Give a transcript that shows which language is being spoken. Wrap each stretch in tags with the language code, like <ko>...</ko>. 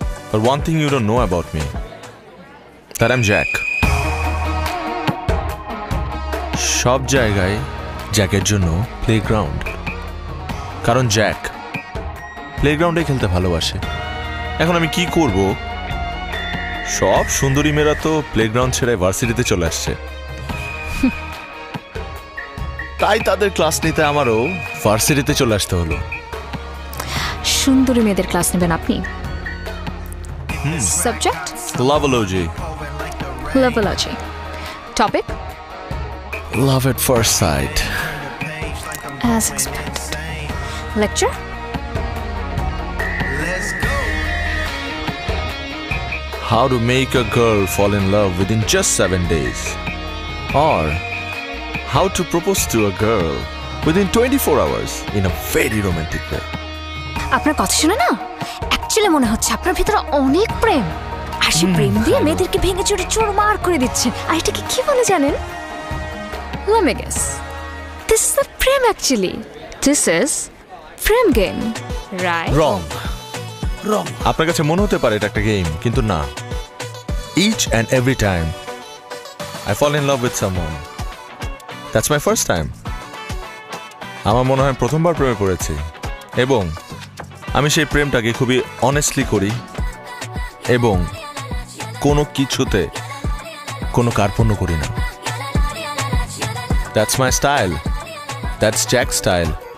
<en>But one thing you don't know about me, that I'm Jack.</en> <bn>সব জায়গায় জ্যাকের জন্য playground, কারণ জ্যাক প্লেগ্রাউন্ডে খেলতে ভালোবাসে। এখন আমি কি করব? সব সুন্দরী মেয়েরা তো প্লেগ্রাউন্ড ছেড়ে ভার্সিটিতে চলে আসছে, তাই তাদের ক্লাস নিতে আমারও ভার্সিটিতে চলে আসতে হলো। সুন্দরী মেয়েদের ক্লাস নেবেন আপনি? Subject লাভোলজি। লাভোলজি। Topic</bn> <en>Love at first sight. As expected. Lecture? how to make a girl fall in love within just 7 days, or how to propose to a girl within 24 hours in a very romantic way.</en> <bn>আপনার কথা শুনে না actually মনে হচ্ছে আপনার ভিতরে অনেক প্রেম, আর সেই প্রেম দিয়ে মেয়েদেরকে ভেঙে চুরে চুরমার করে দিচ্ছে। আর এটাকে কি বলে জানেন?</bn> <en>Let me guess. This is not prem actually. This is prem game, right? Wrong. রং</en> <bn>আপনার কাছে মনে হতে পারে এটা একটা গেম, কিন্তু না।</bn> <en>Each and every time I fall in love with someone, that's my first time.</en> <bn>আমার মনে হয় প্রথমবার প্রেমে পড়েছি, এবং আমি সেই প্রেমটাকে খুবই অনেস্টলি করি এবং কোনো কিছুতে কোনো কার্পণ্য করি না।</bn> <en>That's my style. That's Jack's style.</en>